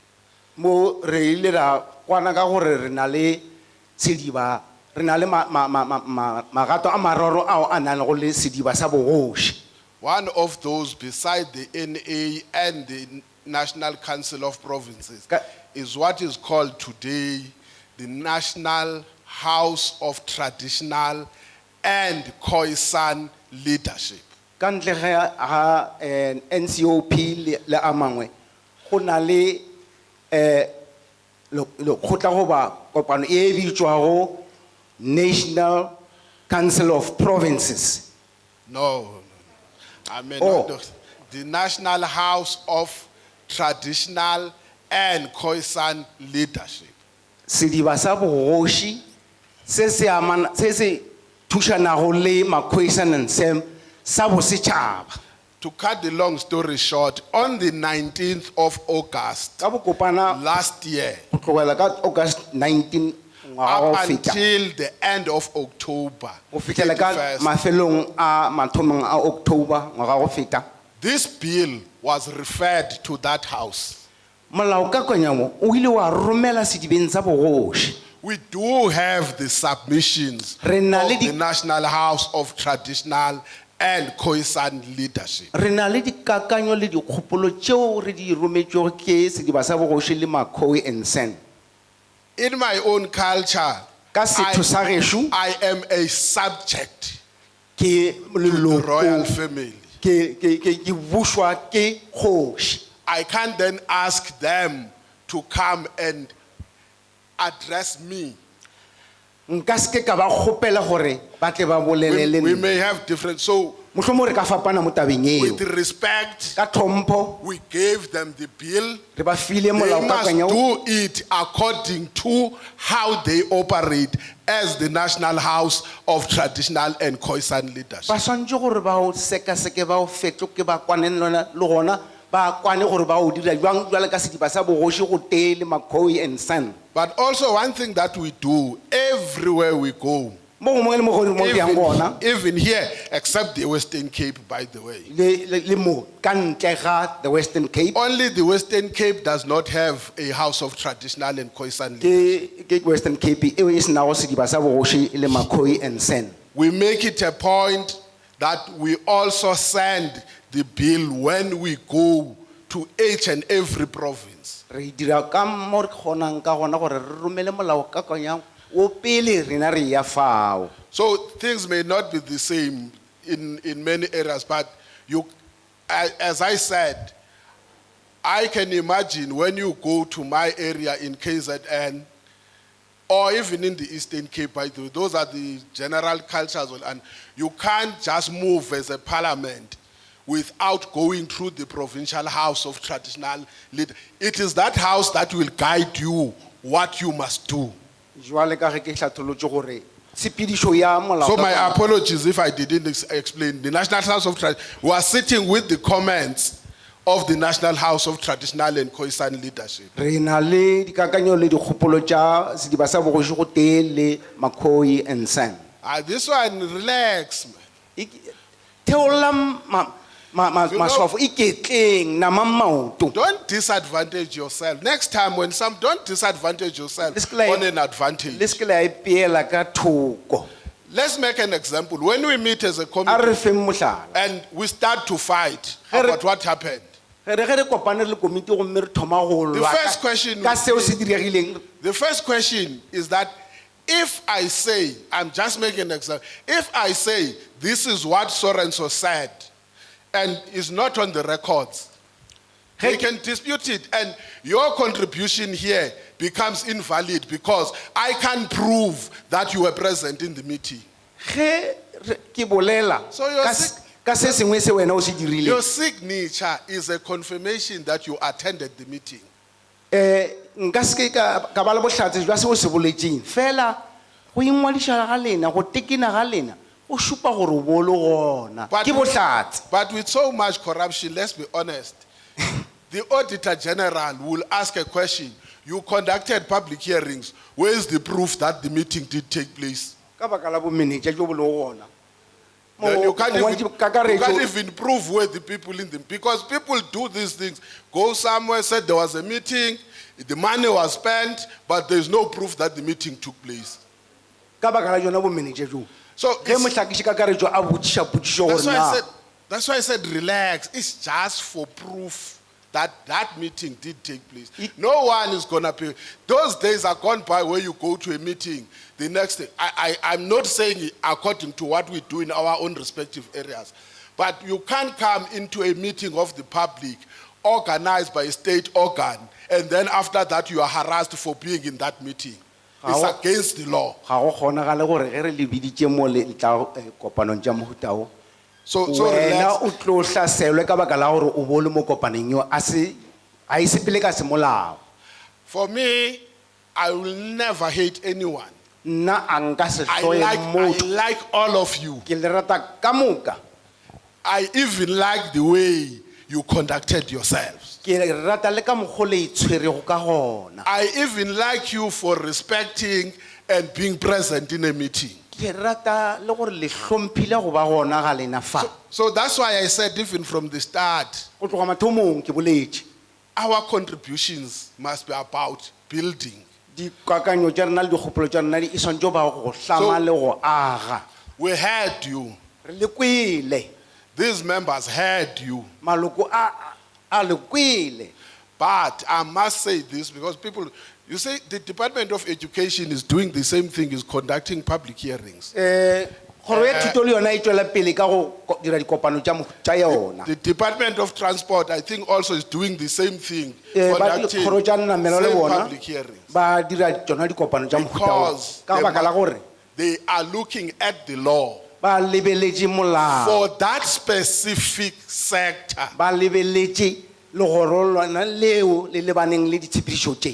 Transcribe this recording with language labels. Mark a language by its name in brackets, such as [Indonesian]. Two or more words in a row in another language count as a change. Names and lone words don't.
[English] One of those, beside the NA and the National Council of Provinces, is what is called today the National House of Traditional and Khoisan Leadership. [Northern Sotho] ka ntle ga NCOP le a mangwe go na le go tla go ba kopano e bitswago National Council of Provinces. [English] No. I mean, Oh. the National House of Traditional and Khoisan Leadership. [Northern Sotho] Sediba sa bogoši se se thušanago le ma-Khoisan and Sem sa bosetšhaba. [English] To cut the long story short, on the 19th of August last year, [Northern Sotho] go tlogela ka August 19 ngwaga [English] up [Northern Sotho] go feta [English] until the end of October, [Northern Sotho] go fitlhela ka [English] 31st, [Northern Sotho] mafelong a mathomong a October ngwaga go feta [English] this bill was referred to that house. [Northern Sotho] molaokakanywa mo o ile wa romela sedibeng sa bogoši. [English] We do have the submissions of [Northern Sotho] Re na le [English] the National House of Traditional and Khoisan Leadership. [Northern Sotho] re na le dikakanyo le dikgopolo tšeo re di rometšego ke sediba sa bogoši le ma-Khoi and San. [English] In my own culture, [Northern Sotho] Ka setho sa gešo [English] I am a subject [Northern Sotho] ke [English] to the royal [Northern Sotho] leloko [English] family. [Northern Sotho] ke bušwa ke kgoši. [English] I can't then ask them to come and address me. [Northern Sotho] Nka se ke ka ba kgopela gore ba tle ba bolele le [English] We [Northern Sotho] nna. [English] may have different, so [Northern Sotho] Mohlomong re ka fapana mo tabeng eo. [English] with respect, [Northern Sotho] Ka tlhompho [English] we gave them the bill. [Northern Sotho] re ba file [English] They must [Northern Sotho] molaokakanywa [English] do it according to how they operate as the National House of Traditional and Khoisan Leadership. [Northern Sotho] ba swantse gore ba o sekaseke ba o fetloke ba kwane le gona ba kwane gore ba o dira jwang jwale ka sediba sa bogoši go tee le ma-Khoi and San. [English] But also one thing that we do everywhere we go, [Northern Sotho] mo gongwe le mo go mo yang gona [English] even here, except the Western Cape, by the way. [Northern Sotho] le mo ka ntle ga the Western Cape [English] Only the Western Cape does not have a House of Traditional and Khoisan Leadership. [Northern Sotho] ke Western Cape eo e senago sediba sa bogoši le ma-Khoi and San. [English] We make it a point that we also send the bill when we go to each and every province. [Northern Sotho] Re dira ka mo re kgonang ka gona gore re romele molaokakanywa o pele rena re ya fao. [English] So things may not be the same in many areas, but you, as I said, I can imagine when you go to my area in KZN, or even in the Eastern Cape, by the way, those are the general cultures, and you can't just move as a parliament without going through the provincial house of traditional leader. It is that house that will guide you what you must do. [Northern Sotho] Jwale ka ge ke hlatholotse gore tshepedišo ya [English] So my [Northern Sotho] molaokakanywa [English] apologies if I didn't explain. The National House of Traditional, we are sitting with the comments of the National House of Traditional and Khoisan Leadership. [Northern Sotho] re na le dikakanyo le dikgopolo tša sediba sa bogoši go tee le ma-Khoi and San. [English] This one, relax, man. [Northern Sotho] Theolla maswafo iketleng nama maoto. [English] Don't disadvantage yourself. Next time when don't disadvantage yourself on an advantage. [Northern Sotho] Le se ke la ipeela ka thoko. [English] Let's make an example. When we meet as a [Northern Sotho] A re committee feng mohlala. [English] and we start to fight about what happened, [Northern Sotho] Ge re kopane le komiti gomme re thoma go the lwa [English] first question, [Northern Sotho] ka seo se diregileng. [English] the first question is that if I say, I'm just making an example, if I say this is what so and so said and is not on the records, they can dispute it, and your contribution here becomes invalid because I can't prove that you were present in the meeting. [Northern Sotho] Ge ke bolela [English] So your [Northern Sotho] ka se sengwe se wena o se dirile. [English] Your signature is a confirmation that you attended the meeting. [Northern Sotho] Nka se ke ka ba le bohlatse jwa se o se boletseng fela go ingwadiša ga lena go tekena ga lena o šupa gore o bo le gona ke bohlatse. [English] But with so much corruption, let's be honest, the Auditor General will ask a question. You conducted public hearings. Where is the proof that the meeting did take place? [Northern Sotho] Ka baka la bomenetša jo bo le gona. [English] Then you can't [Northern Sotho] Kakaretso- [English] even prove where the people in them, because people do these things. Go somewhere, said there was a meeting, the money was spent, but there's no proof that the meeting took place. [Northern Sotho] Ka baka la jona bomenetša jo. So Ge mohlakiši kakaretso a botšiša potšišo That's gore [English] why I [Northern Sotho] na [English] said, that's why I said relax. It's just for proof that that meeting did take place. No one is gonna pay. Those days are gone by where you go to a meeting, the next day. I'm not saying it according to what we do in our own respective areas, But you can't come into a meeting of the public organized by a state organ, and then after that you are harassed for being in that meeting. It's against the law. [Northern Sotho] Ga go kgonagale gore ge re le biditse mo le tla kopanong tša mohuta o. So wena o tlo hlaselwe ka baka la gore o bo le mo kopaneng yo a se pele ka semolao. [English] For me, I will never hate anyone. [Northern Sotho] Nna a nka se I hloye motho. [English] like all of you. [Northern Sotho] Ke le rata ka moka. [English] I even like the way you conducted yourselves. [Northern Sotho] Ke rata le ka mokgwa le itshwerego ka gona. [English] I even like you for respecting and being present in a meeting. [Northern Sotho] Ke rata le gore le hlomphile go ba gona ga lena fa. [English] So that's why I said even from the start, [Northern Sotho] Go tloga mathomong ke boletse. [English] our contributions must be about building. [Northern Sotho] Dikakanyo tša rena le dikgopolo tša rena di swanetše ba go hlama le go aga. [English] We heard you. [Northern Sotho] Re le kwele. [English] These members heard you. [Northern Sotho] Maloko a le kwele. [English] But I must say this because people, you say the Department of Education is doing the same thing, is conducting public hearings. [Northern Sotho] Kgoro ya thuto le yona e tšwela pele ka go dira dikopano tša yona. [English] The Department of Transport, I think, also is doing the same thing, [Northern Sotho] Ba conducting kgoro tša nnamelo le same bona [English] public hearings. [Northern Sotho] ba dira tšona dikopano tša mohuta o. Because Ka baka la gore [English] they are looking at the law [Northern Sotho] ba lebeletše molao. [English] for that specific sector. [Northern Sotho] Ba lebeletše legorolwana leo le lebaneng le ditshepedišo tše.